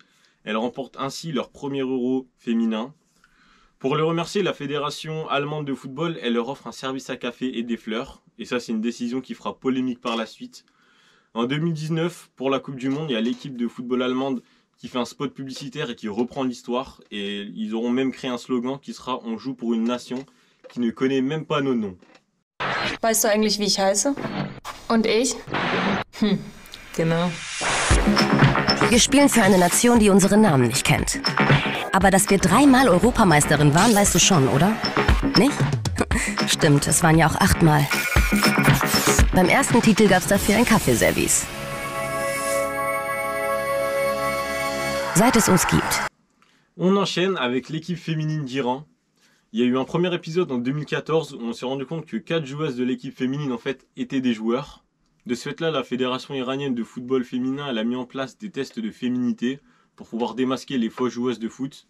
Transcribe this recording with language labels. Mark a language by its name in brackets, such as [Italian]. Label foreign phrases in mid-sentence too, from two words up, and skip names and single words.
[French] Elles remportent ainsi leur premier Euro féminin. Pour les remercier, la fédération allemande de football, elle leur offre un service à café et des fleurs. Et ça, c'est une décision qui fera polémique par la suite. En 2019, pour la Coupe du Monde, il y a l'équipe de football allemande qui fait un spot publicitaire et qui reprend l'histoire. Et ils auront même créé un slogan qui sera « On joue pour une nation qui ne connaît même pas nos noms ». [German] Weißt du eigentlich, wie ich heiße? Und ich? Genau. Wir spielen für eine Nation, die unseren Namen nicht kennt. Aber dass wir 3-mal Europameisterin waren, weißt du schon, oder? Nicht? Stimmt, es waren ja auch 8-mal. Beim ersten Titel gab es dafür ein Kaffeeservice. Seit es uns gibt. [French] On enchaîne avec l'équipe féminine d'Iran. Il y a eu un premier épisode en 2014 où on s'est rendu compte que 4 joueuses de l'équipe féminine en fait étaient des joueurs. De ce fait-là, la fédération iranienne de football féminin elle a mis en place des tests de féminité pour pouvoir démasquer les fausses joueuses de foot.